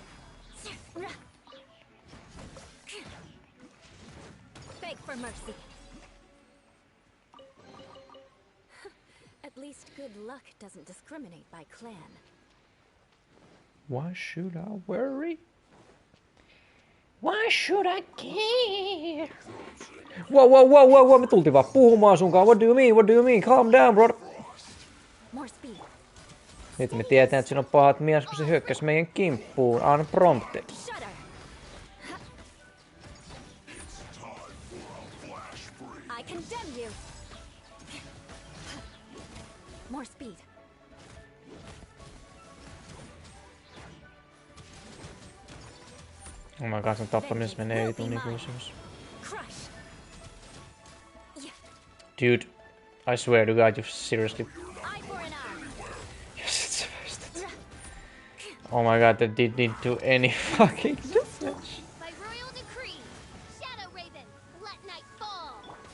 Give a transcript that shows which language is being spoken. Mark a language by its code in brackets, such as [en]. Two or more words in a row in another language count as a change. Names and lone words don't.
[en] For mercy. least good luck doesn't discriminate by clan. Why should I worry? Why should I care? [fi] Wow, me tultiin vaan puhumaan sunkaan. [en] What do you mean? What do you mean? Calm down, bro. [fi] Nyt me tiedetään, että siinä on pahat mies, kun se hyökkäsi meidän kimppuun. [en] Unprompted. I condemn you. More speed. Oh my god, [fi] sen tappamisessa menee vitun ikuisuus. [en] Dude, I swear to god, you seriously... Yes, it's oh my god, that didn't do any fucking damage. By royal decree, Shadow Raven, let night fall.